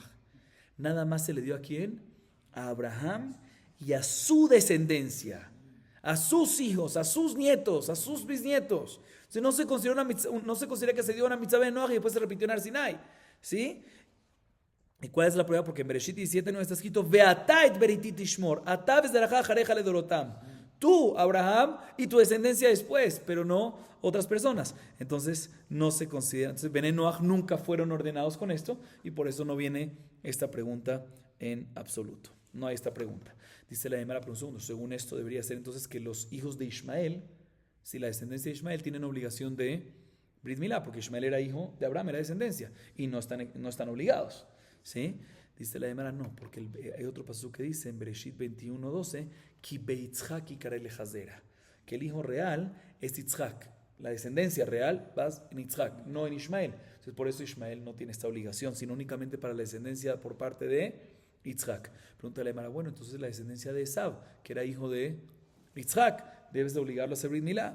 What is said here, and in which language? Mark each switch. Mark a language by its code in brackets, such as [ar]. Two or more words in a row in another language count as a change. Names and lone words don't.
[es] Nada más se le dio a quién? A Abraham y a su descendencia, a sus hijos, a sus nietos, a sus bisnietos. Si no se considera que se dio una mitzvah de Noach y después se repitió en Har Sinai, ¿sí? ¿Y cuál es la prueba? Porque en Bereshit 17 no está escrito [he] ואתה את בריתי תשמור אתה וזרעך אחריך לדורתם. [es] Tú, Abraham, y tu descendencia después, pero no otras personas. Entonces no se considera. Entonces Ben Noach nunca fueron ordenados con esto y por eso no viene esta pregunta en absoluto. No hay esta pregunta. Dice la Gemara, pero un segundo, según esto debería ser entonces que los hijos de Ismael, si la descendencia de Ismael, tienen obligación de Brit Milá, porque Ismael era hijo de Abraham, era descendencia, y no están obligados, ¿sí? Dice la Gemara, no, porque hay otro pasaje que dice en Bereshit 21:12, [he] כי ביצחק יקרא לך זרע, [es] que el hijo real es Yitzhak, la descendencia real va en Yitzhak, no en Ismael. Entonces por eso Ismael no tiene esta obligación, sino únicamente para la descendencia por parte de Yitzhak. Pregunta la Gemara, bueno, entonces la descendencia de Esab, que era hijo de Yitzhak, debes de obligarlo a hacer Brit Milá.